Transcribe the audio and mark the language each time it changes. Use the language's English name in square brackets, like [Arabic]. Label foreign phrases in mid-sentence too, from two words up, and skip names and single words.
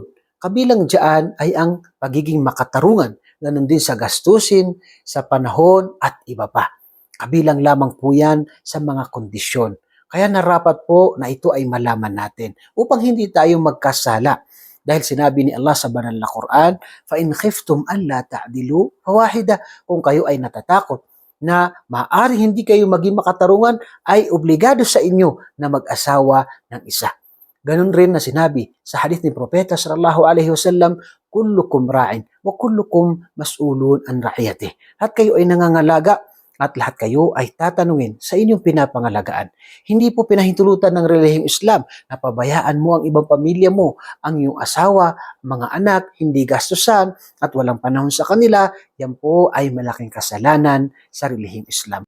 [Filipino] Kabilang diyan ay ang pagiging makatarungan, ganun din sa gastusin, sa panahon at iba pa. Kabilang lamang po yan sa mga kondisyon. Kaya narapat po na ito ay malaman natin upang hindi tayo magkasala. Dahil sinabi ni Allah sa banal na Quran, [Arabic] فَإِنْ خِفْتُمْ أَلَّا تَعْدِلُوا فَوَاحِدَةً. [Filipino] Kung kayo ay natatakot na maaari hindi kayo maging makatarungan, ay obligado sa inyo na mag-asawa ng isa. Ganun rin na sinabi sa hadith ni Propeta [Arabic] صلى الله عليه وسلم, كلكم راع وكلكم مسؤول عن رعيته. [Filipino] At kayo ay nangangalaga at lahat kayo ay tatanungin sa inyong pinapangalagaan. Hindi po pinahintulutan ng relihiyong Islam na pabayaan mo ang ibang pamilya mo, ang iyong asawa, mga anak, hindi gastusan at walang panahon sa kanila. Yan po ay malaking kasalanan sa relihiyong Islam.